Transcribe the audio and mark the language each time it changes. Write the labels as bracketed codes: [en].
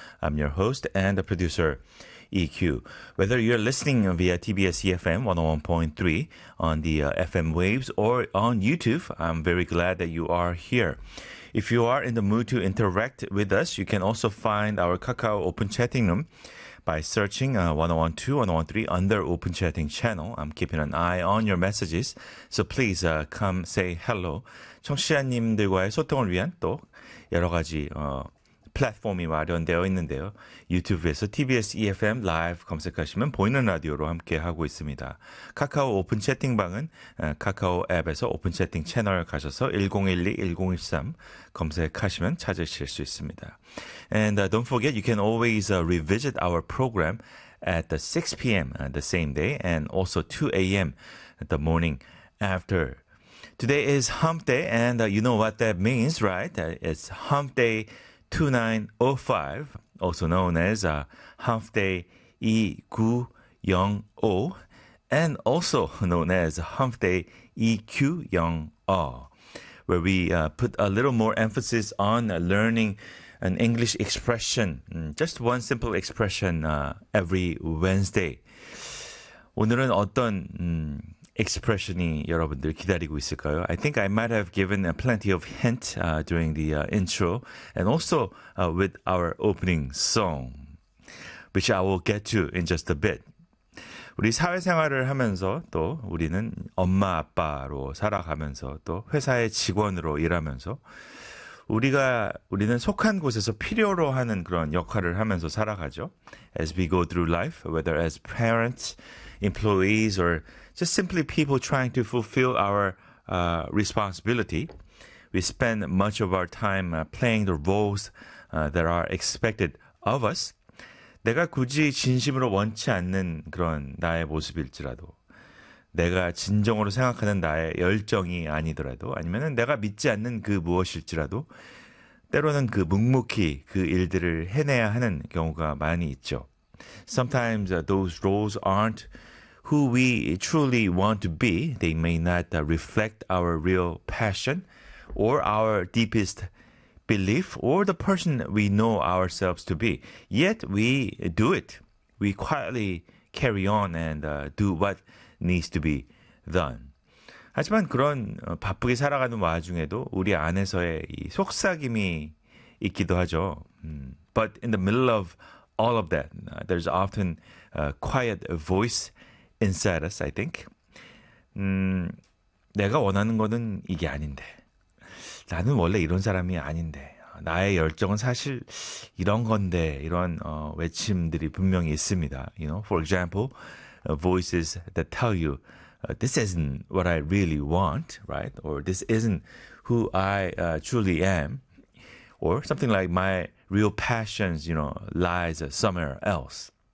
[en] I'm your host and the producer, EQ. Whether you're listening via TBS eFM 101.3 on the FM waves or on YouTube, I'm very glad that you are here. If you are in the mood to interact with us, you can also find our Kakao Open Chatting Room by searching 101.2, 101.3 under Open Chatting Channel. I'm keeping an eye on your messages, so please come say hello. [ko] 청취자님들과의 소통을 위한 또 여러 가지 플랫폼이 마련되어 있는데요. 유튜브에서 TBS EFM 라이브 검색하시면 보이는 라디오로 함께하고 있습니다. 카카오 오픈 채팅방은 카카오 앱에서 오픈 채팅 채널 가셔서 1012-1013 검색하시면 찾으실 수 있습니다. [en] And don't forget, you can always revisit our program at the 6 p.m. the same day and also 2 a.m. the morning after. Today is hump day, and you know what that means, right? It's hump day 2905, also known as Hump Day 2905, and also known as Hump Day 2905, where we put a little more emphasis on learning an English expression, just one simple expression every Wednesday. [ko] 오늘은 어떤 expression이 여러분들 기다리고 있을까요? [en] I think I might have given plenty of hint during the intro and also with our opening song, which I will get to in just a bit. [ko] 우리 사회생활을 하면서 또 우리는 엄마 아빠로 살아가면서 또 회사의 직원으로 일하면서 우리는 속한 곳에서 필요로 하는 그런 역할을 하면서 살아가죠. [en] As we go through life, whether as parents, employees, or just simply people trying to fulfill our responsibility, we spend much of our time playing the roles that are expected of us. [ko] 내가 굳이 진심으로 원치 않는 그런 나의 모습일지라도, 내가 진정으로 생각하는 나의 열정이 아니더라도, 아니면은 내가 믿지 않는 그 무엇일지라도, 때로는 그 묵묵히 그 일들을 해내야 하는 경우가 많이 있죠. [en] Sometimes those roles aren't who we truly want to be. They may not reflect our real passion or our deepest belief or the person we know ourselves to be. Yet we do it. We quietly carry on and do what needs to be done. [ko] 하지만 그런 바쁘게 살아가는 와중에도 우리 안에서의 이 속삭임이 있기도 하죠. [en] But in the middle of all of that, there's often a quiet voice inside us, I think. [ko] 내가 원하는 거는 이게 아닌데. 나는 원래 이런 사람이 아닌데. 나의 열정은 사실 이런 건데. 이런 외침들이 분명히 있습니다. [en] You know, for example, voices that tell you, this isn't what I really want, right? Or this isn't who I truly am. Or something like my real passions, you know, lies somewhere else.